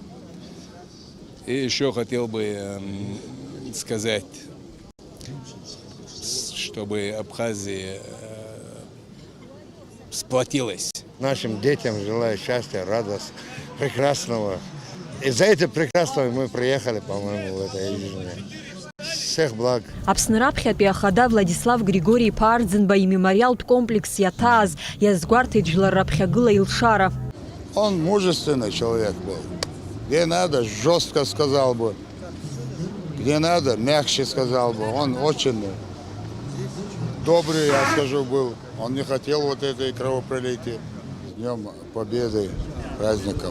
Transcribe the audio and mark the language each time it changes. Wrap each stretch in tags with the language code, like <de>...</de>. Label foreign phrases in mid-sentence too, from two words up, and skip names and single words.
<ru>И еще хотел бы сказать, чтобы Абхазия сплотилась. Нашим детям желаю счастья, радости, прекрасного. И за это прекрасного мы приехали, по-моему, в этой жизни. Всех благ.</ru> <ab>Аԥсны раԥхьатәи ахада Владислав Григори-иԥа Арӡынба имемориалтә комплекс иаҭааз иазгәарҭеит жәлар раԥхьагыла илшара.</ab> <ru>Он мужественный человек был. Где надо, жестко сказал бы. Где надо, мягче сказал бы. Он очень добрый, я скажу, был. Он не хотел вот этой кровопролития. С Днем Победы, праздником.</ru>